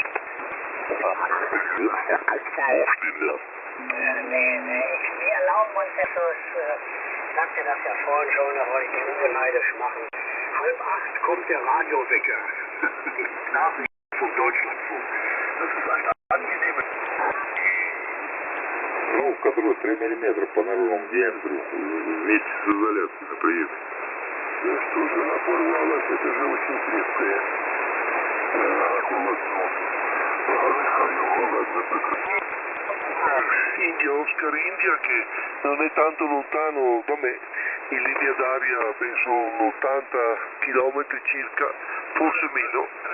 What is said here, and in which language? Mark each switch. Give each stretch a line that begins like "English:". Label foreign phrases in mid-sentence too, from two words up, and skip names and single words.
German: aufstehen lassen. Wir erlauben uns etwas, sagte das ja vorhin schon, da wollte ich den Uwe neidisch machen. 7:30 kommt der Radiowecker. Die Nachrichten vom Deutschlandfunk. Das ist ein angenehmes.
Russian: Ну, который 3 миллиметра по новому диаметру вместе с изоляцией приедет. Да что же она порвалась, это же очень крепкая.
Italian: India, Oscar India, che non è tanto lontano da me, in linea d'aria penso 80 km circa, forse meno.